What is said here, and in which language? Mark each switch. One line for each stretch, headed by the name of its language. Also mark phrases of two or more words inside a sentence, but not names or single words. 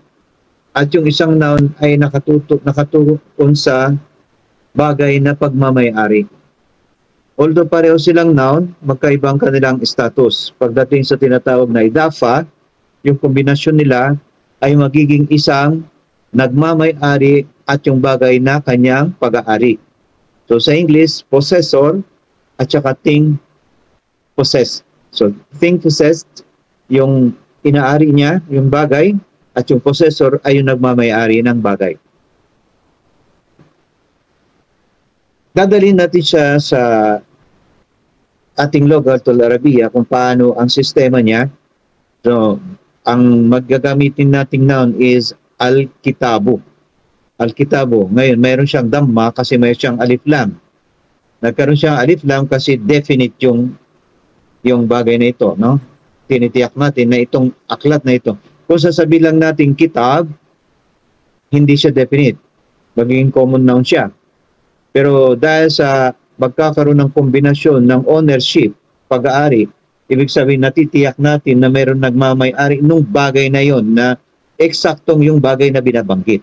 Filipino: At yung isang noun ay nakatuon sa bagay na pagmamay-ari. Although pareho silang noun, magkaibang kanilang status. Pagdating sa tinatawag na idafa, yung kombinasyon nila ay magiging isang nagmamay-ari at yung bagay na kanyang pag-aari.
English: So sa English, possessor
Filipino: at saka
English: thing possessed. So thing possessed,
Filipino: yung inaari niya, yung bagay, at yung possessor ay yung nagmamay-ari ng bagay. Dadalhin natin siya sa ating
Arabic: لغة العربية
Filipino: kung paano ang sistema niya. So, ang maggagamitin nating noun is al-kitabu. Al-kitabu. Ngayon, mayroon siyang damma kasi mayroon siyang
Arabic: ألف لام.
Filipino: Nagkaroon siyang
Arabic: ألف لام
Filipino: kasi definite yung bagay na ito, no? Tinitiyak natin na itong aklat na ito. Kung sasabihin lang natin kitab, hindi siya definite. Magiging
English: common noun
Filipino: siya. Pero dahil sa magkakaroon ng kombinasyon ng ownership, pag-aari, ibig sabihin natitiyak natin na mayroon nagmamay-ari nung bagay na yon na eksaktong yung bagay na binabanggit.